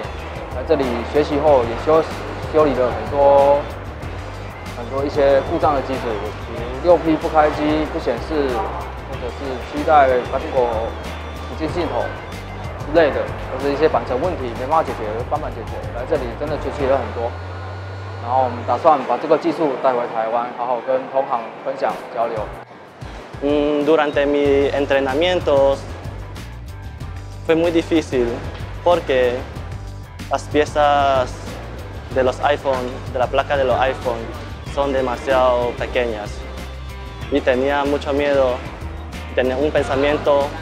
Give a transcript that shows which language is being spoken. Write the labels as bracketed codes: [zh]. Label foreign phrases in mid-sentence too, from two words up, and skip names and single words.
[zh] 来这里学习后也修理了很多一些故障的机子，比如6P 不开机、不显示，或者是7代苹果不进系统之类的，都是一些版权问题没办法解决，办法解决。来这里真的学习了很多，然后我们打算把这个技术带回台湾，好好跟同行分享交流。 [es] Durante mis entrenamientos fue muy difícil porque las piezas de los iPhone, de la placa de los iPhone, son demasiado pequeñas y tenía mucho miedo, tenía un pensamiento